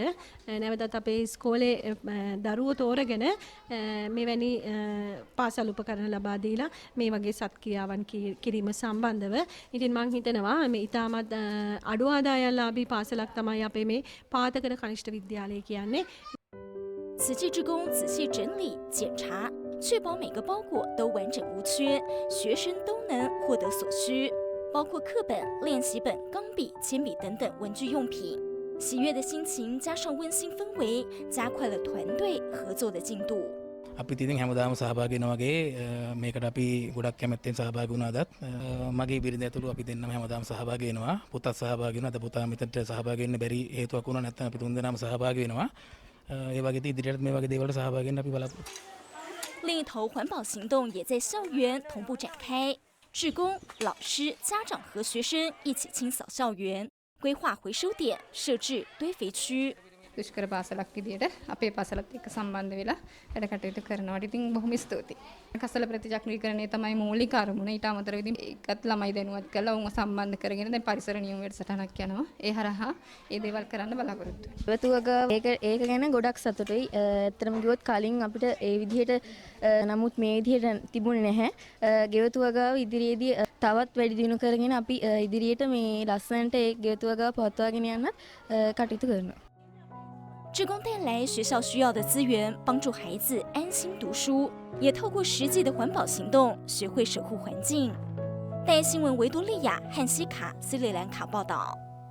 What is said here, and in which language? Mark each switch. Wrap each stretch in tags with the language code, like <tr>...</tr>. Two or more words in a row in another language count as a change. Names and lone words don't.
<si>නැවතත් අපේ ඉස්කෝලේ දරුවෝ තෝරගෙන මෙවැනි පාසල් උපකරණ ලබා දීලා මේ වගේ සත්ක්‍රියාවන් කිරීම සම්බන්ධව ඉතින් මම හිතනවා මේ ඉතාමත් අඩු ආදායම්ලාභී පාසලක් තමයි අපේ මේ පාතකර කනිෂ්ඨ විද්‍යාලය කියන්නේ.</si> <zh>慈济志工仔细整理检查，确保每个包裹都完整无缺，学生都能获得所需，包括课本、练习本、钢笔、铅笔等等文具用品。喜悦的心情加上温馨氛围，加快了团队合作的进度。</zh> <si>අපි ඉතින් හැමදාම සහභාගී වෙනවා වගේ මේකට අපි ගොඩක් කැමැත්තෙන් සහභාගී වුණා අදත් මගේ බිරිඳ ඇතුළු අපි දෙන්නම හැමදාම සහභාගී වෙනවා පුතත් සහභාගී වෙනවා අද පුතා මෙතනට සහභාගී වෙන්න බැරි හේතුවක් වුණා නැත්නම් අපි තුන්දෙනාම සහභාගී වෙනවා ඒ වගේ ඉදිරියට මේ වගේ දේවල්ට සහභාගී වෙන්න අපි බලාපොරොත්තු</si> <zh>另一头，环保行动也在校园同步展开，志工、老师、家长和学生一起清扫校园，规划回收点，设置堆肥区。</zh> <si>දුෂ්කර පාසලක් විදියට අපේ පාසලත් එක්ක සම්බන්ධ වෙලා වැඩ කටයුතු කරනවාට ඉතින් බොහොම ස්තුතියි. කසල ප්‍රතිචක්‍රීකරණය තමයි මූලික අරමුණ. ඊට අමතරව ඉතින් ඒකත් ළමයි දැනුවත් කරලා උන්ව සම්බන්ධ කරගෙන දැන් පරිසර නියම වැඩසටහනක් යනවා. ඒ හරහා ඒ දේවල් කරන්න බලාපොරොත්තු වෙනවා. ඒක ගැන ගොඩක් සතුටුයි. ඇත්තටම කිව්වොත් කලින් අපිට ඒ විදිහට නමුත් මේ විදිහට තිබුණේ නැහැ. ගෙවතුවගාව ඉදිරියේදී තවත් වැඩි දියුණු කරගෙන අපි ඉදිරියට මේ ලස්සනට ඒ ගෙවතුවගාව පවත්වාගෙන යන්නත් කටයුතු කරනවා.</si> <zh>志工带来学校需要的资源，帮助孩子安心读书，也透过实际的环保行动，学会守护环境。带新闻维多利亚、汉西卡、斯里兰卡报道。</zh>